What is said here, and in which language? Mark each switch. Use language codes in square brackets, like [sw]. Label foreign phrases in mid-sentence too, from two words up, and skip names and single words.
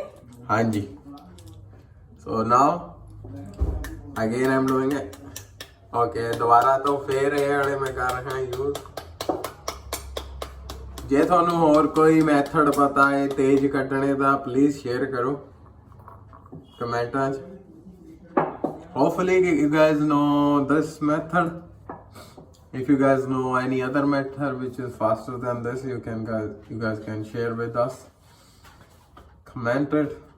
[pa] ਹਾਂਜੀ [en] so now again I'm doing it okay [pa] ਦੁਬਾਰਾ ਤੋਂ ਫੇਰ ਇਹ ਵਾਲੇ ਮੈਂ ਕਰ ਰਿਹਾ ਯੂਜ਼ ਜੇ ਤੁਹਾਨੂੰ ਹੋਰ ਕੋਈ ਮੈਥਡ ਪਤਾ ਹੈ ਤੇਜ਼ ਕੱਢਣੇ ਦਾ ਪਲੀਜ਼ ਸ਼ੇਅਰ ਕਰੋ ਕਮੈਂਟਾਂ 'ਚ [en] hopefully you guys know this method if you guys know any other method which is faster than this you guys can share with us comment it